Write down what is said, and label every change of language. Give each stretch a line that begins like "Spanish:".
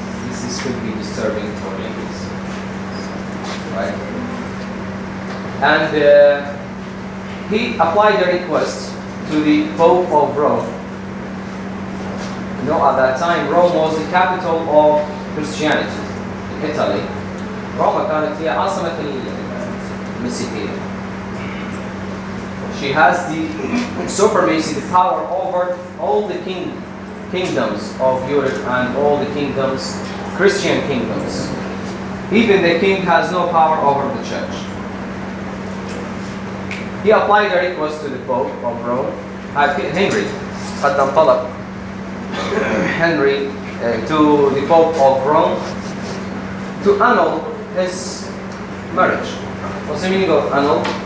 English: This could be disturbing for ladies, right? And he applied a request to the Pope of Rome. You know, at that time, Rome was the capital of Christianity in Italy.
Arabic: Rome كانت هي عاصمة المسيحية.
English: She has the supremacy, the power over all the kingdoms of Europe and all the kingdoms, Christian kingdoms. Even the king has no power over the church. He applied a request to the Pope of Rome. Henry
Arabic: قدم طلب
English: Henry to the Pope of Rome to annul his marriage. What's the meaning of annul?